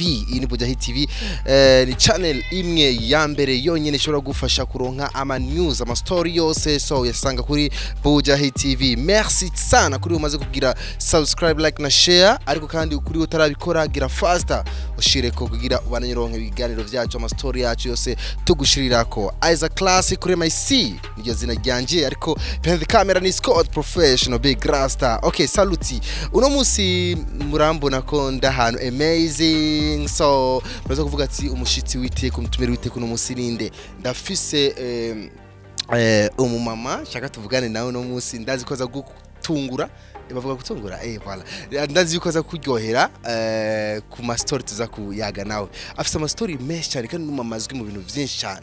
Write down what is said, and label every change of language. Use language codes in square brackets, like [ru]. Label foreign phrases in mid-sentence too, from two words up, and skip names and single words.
[rn] Iyi ni Bujahit TV, ni channel imwe ya mbere yonyene ishobora gufasha kuronka ama news ama story yose, so yasanga kuri Bujahit TV. Merci sana kuri umaze kugira subscribe, like na share, ariko kandi kuri utarabikora gira faster ushire ko kugira ubanyironke ibiganiro byacu ama story yacu yose tugushirirako. Aiza classic kuri MIC niryo zina ryanje, ariko [en] behind the camera [rn] ni [en] Scott professional big rasta. Okay, saluti. [rn] Uno musi murambona ko ndahano amazing, so baza kuvuga ati umushitsi wite kumutumira wite kuno musi ninde ndafise umumama shaka tuvugane nawe no musi ndazi koza gutungura bavuga gutungura voilà ndazi koza kuryohera ku ma story tuza kuyaga nawe afise ama story menshi cyane kandi n'umumama azwi mu bintu byinshi cyane.